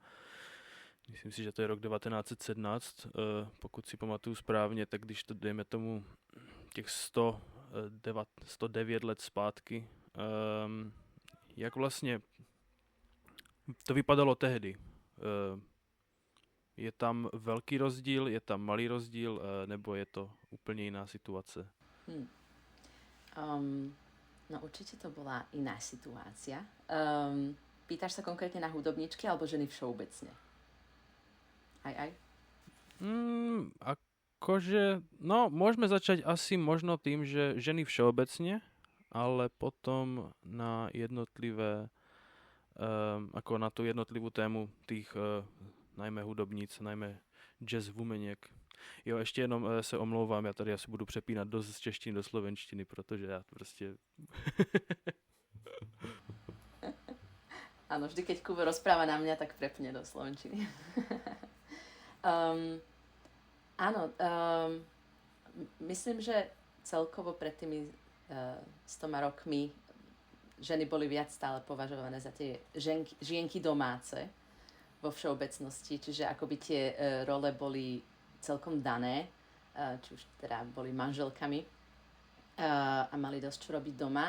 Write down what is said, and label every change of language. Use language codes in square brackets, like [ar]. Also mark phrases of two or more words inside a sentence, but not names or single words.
[cs] Myslím si, že to je rok 1917, pokud si pamatuju správně, tak když to dejme tomu těch 109 let zpátky, jak vlastně to vypadalo tehdy? Je tam velký rozdíl, je tam malý rozdíl, nebo je to úplně jiná situace? [sk] No určite to bola iná situácia. Pýtaš sa konkrétne na hudobničky alebo ženy všeobecne? Aj? Akože, no môžeme začať asi možno tým, že ženy všeobecne, ale potom na jednotlivé, ako na tú jednotlivú tému tých najmä hudobníc, najmä jazz womeniek. [cs] Jo, ještě jenom se omlouvám, já tady asi budu přepínat z češtiny do slovenštiny, protože já prostě... [sk] Áno, vždy keď Kubo rozpráva na mňa, tak prepne do slovenčiny. Áno, myslím, že celkovo pred tými 100 rokmi ženy boli viac stále považované za tie žienky domáce vo všeobecnosti, čiže akoby tie role boli celkom dané, či už teda boli manželkami a mali dosť čo robiť doma.